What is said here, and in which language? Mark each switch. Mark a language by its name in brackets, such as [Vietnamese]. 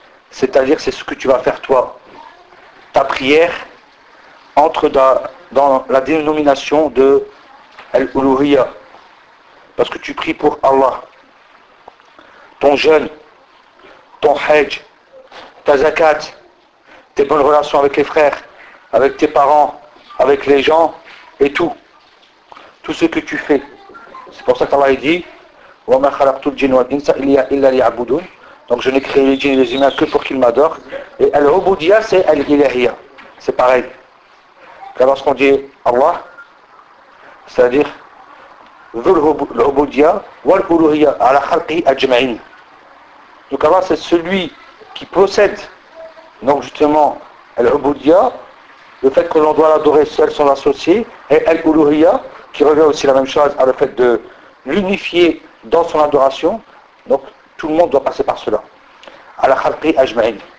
[French] C'est-à-dire, c'est ce que tu vas faire toi. Ta prière entre dans la dénomination de Al-Uluhiya. Parce que tu pries pour Allah. Ton jeûne, ton hajj, ta zakat, tes bonnes relations avec les frères, avec tes parents, avec les gens, et tout. Tout ce que tu fais. C'est pour ça qu'Allah dit, [Arabic] وَمَا خَلَقْتُ الْجِنُ وَالْإِنْسَ إِلَّا لِيَعْبُدُونَ. [French] Donc je n'ai créé les djinns et les humains que pour qu'ils m'adorent. Et Al-Ubudiyya, c'est Al-Ilahiyya. C'est pareil. Car lorsqu'on dit Allah, c'est-à-dire [Arabic] Al-Ubudiyya wal-Uluhiyya ala khalqi ajma'in. [French] Donc Allah, c'est celui qui possède donc justement Al-Ubudiyya, le fait que l'on doit l'adorer seul sans associer, et Al-Uluhiyya, qui revient aussi la même chose à le fait de l'unifier dans son adoration, donc tout le monde doit passer par cela. À la khalqi ajma'in.